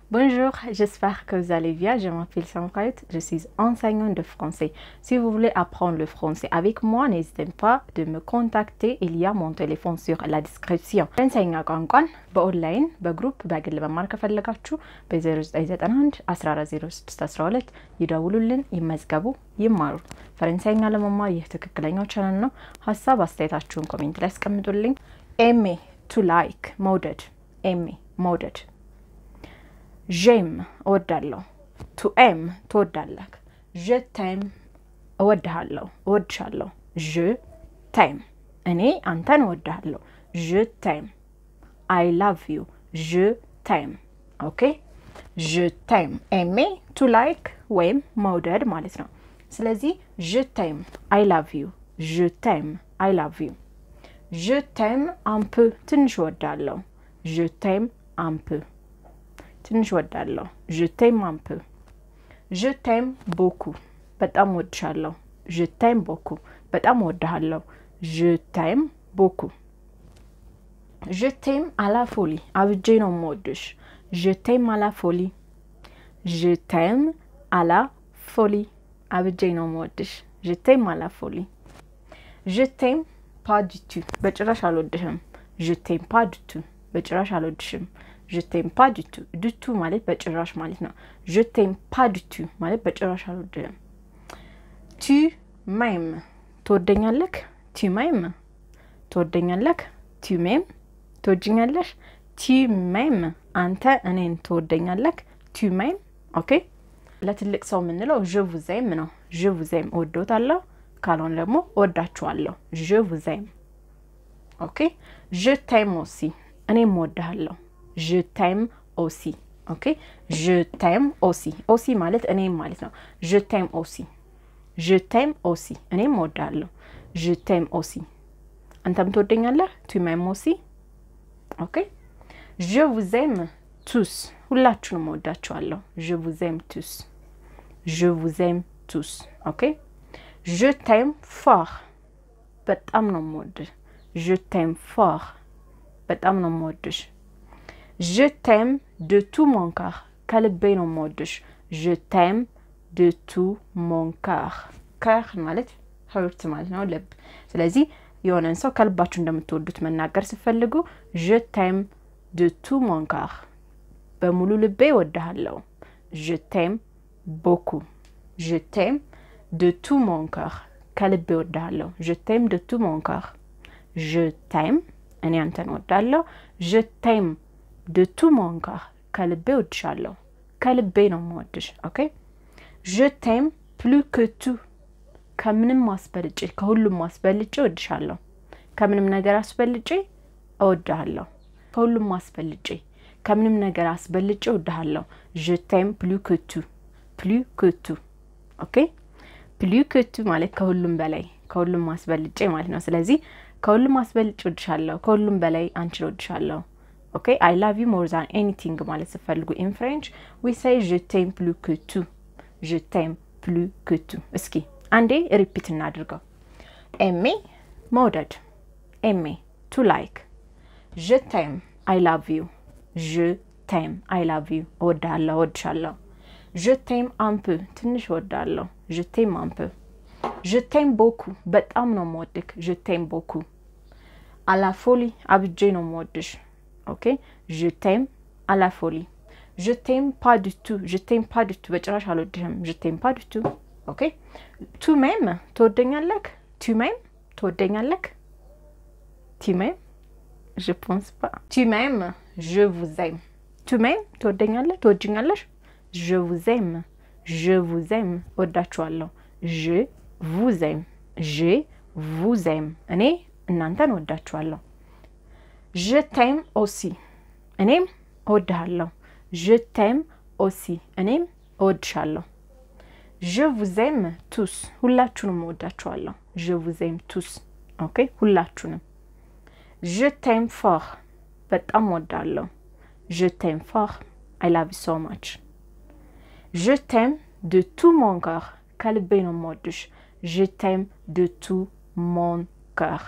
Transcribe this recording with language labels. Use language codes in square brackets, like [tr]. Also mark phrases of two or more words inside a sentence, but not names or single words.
[fr] Bonjour, j'espère que vous allez bien. Je m'appelle Samkait, je suis enseignante de français. Si vous voulez apprendre le français avec moi, n'hésitez pas de me contacter. Il y a mon téléphone sur la description. [am] ፈረንሳይኛ ቋንቋን በኦንላይን በግሩፕ በግል መማር ከፈለጋችሁ በ0991 140612 ይደውሉልን፣ ይመዝገቡ፣ ይማሩ። ፈረንሳይኛ ለመማር ይህ ትክክለኛው ቻናል ነው። ሐሳብ አስተያየታችሁን ኮሜንት ላይ አስቀምጡልኝ። aimer [en] to like [am] መውደድ aimer መውደድ j'aime እወዳለሁ [en] to aim [am] ትወዳለህ [fr] je t'aime [am] እወድሃለሁ እወድሻለሁ [fr] je t'aime [am] እኔ አንተን እወድሃለሁ je t'aime I [en] love you [fr] je t'aime okay je t'aime aimer [en] to like [am] ወይም መውደድ ማለት ነው ስለዚህ [fr] je t'aime [en] I love you [fr] je t'aime [en] I love you [fr] je t'aime un peu [am] ትንሽ እወድሃለሁ [fr] je t'aime un peu [am] ትንሽ እወድሃለሁ [fr] je t'aime un peu je t'aime beaucoup [am] በጣም እወድሻለሁ [fr] je t'aime beaucoup [am] በጣም እወድሃለሁ [fr] je t'aime beaucoup je t'aime à la folie [am] አብጄ ነው የምወድሽ [fr] je t'aime à la folie je t'aime à la folie [am] አብጄ ነው የምወድሽ [fr] je t'aime à la folie je t'aime pas du tout [am] በጭራሽ አልወድሽም [fr] je t'aime pas du tout [am] በጭራሽ አልወድሽም [fr] je t'aime pas du tout du tout [am] ማለት በጭራሽ ማለት ነው [fr] je t'aime pas du tout [am] ማለት በጭራሽ አልወድህም [fr] tu m'aimes ትወደኛለህ tu m'aimes ትወደኛለህ tu m'aimes ትወጂኛለሽ tu m'aimes [am] አንተ እኔን ትወደኛለህ [fr] tu m'aimes okay [am] ለትልቅ ሰው ምንለው [fr] je vous aime ነው je vous aime [am] እወዶታለሁ ካልሆነ ደግሞ እወዳችኋለሁ [fr] je vous aime okay je t'aime aussi [am] እኔም እወድሃለሁ [fr] je t'aime aussi okay je t'aime aussi aussi [am] ማለት እኔም ማለት ነው [fr] je t'aime aussi je t'aime aussi [am] እኔም እወድሃለሁ [fr] je t'aime aussi [am] አንተም ትወደኛለህ [fr] tu m'aimes aussi okay je vous aime tous [am] ሁላችሁንም እወዳችኋለሁ [fr] je vous aime tous je vous aime tous okay je t'aime fort [am] በጣም ነው የምወድህ [fr] je t'aime fort [am] በጣም ነው የምወድሽ [fr] je t'aime de tout mon cœur [am] ከልቤ ነው የምወድሽ [fr] je t'aime de tout mon cœur cœur [am] ማለት heart ማለት ነው ልብ ስለዚህ የሆነን ሰው ከልባችሁ እንደምትወዱት መናገር ሲፈልጉ [fr] je t'aime de tout mon cœur [am] በሙሉ ልቤ እወድሃለሁ [fr] je t'aime beaucoup je t'aime de tout mon cœur [am] ከልቤ እወድሃለሁ [fr] je t'aime de tout mon cœur je t'aime [am] እኔ አንተን እወድሃለሁ [fr] je t'aime de tout mon cœur [am] ከልቤ እወድሻለሁ ከልቤ ነው የምወድሽ okay [fr] je t'aime plus que tout [am] ከምንም አስበልጬ ከሁሉም አስበልጬ እወድሻለሁ ከምንም ነገር አስበልጬ እወድሃለሁ ከሁሉም አስበልጬ ከምንም ነገር አስበልጬ እወድሃለሁ [fr] je t'aime plus que tout [am] okay [fr] plus que tout [am] ማለት ከሁሉም በላይ ከሁሉም አስበልጬ ማለት ነው ስለዚህ ከሁሉም አስበልጬ እወድሻለሁ ከሁሉም በላይ አንቺ እወድሻለሁ [fr] okay [en] I love you more than anything [fr] ማለት ሲፈልጉ [en] in French we say [fr] je t'aime plus que tout je t'aime plus que tout [am] እስኪ አንዴ ሪፒት እናድርገው [fr] aimer መውደድ aimer [en] to like [fr] je t'aime [en] I love you [fr] je t'aime [en] I love you [am] እወድሃለሁ እወድሻለሁ [fr] je t'aime un peu [am] ትንሽ እወድሃለሁ [fr] je t'aime un peu je t'aime beaucoup [am] በጣም ነው የምወድህ [fr] je t'aime beaucoup à la folie [am] አብጄ ነው የምወድሽ [fr] okay je t'aime à la folie je t'aime pas du tout [am] በጭራሽ አልወድህም [fr] je t'aime pas du tout okay tu m'aimes ትወደኛለህ tu m'aimes ትወደኛለህ tu m'aimes je pense pas tu m'aimes je vous aime tu m'aimes [am] ትወደኛለህ ትወጂኛለሽ [fr] je vous aime እወዳችኋለሁ je vous aime [am] እኔ እናንተን እወዳችኋለሁ [fr] je t'aime aussi [am] እኔም እወድሃለሁ [fr] je t'aime aussi [am] እኔም እወድሻለሁ [fr] je vous aime tous [am] ሁላችሁንም እወዳችኋለሁ [fr] je vous aime tous okay ሁላችሁንም je t'aime fort [am] በጣም እወድሃለሁ [fr] je t'aime fort [en] I love you so much [fr] je t'aime de tout mon cœur [am] ከልቤ ነው የምወድሽ [fr] je t'aime de tout mon cœur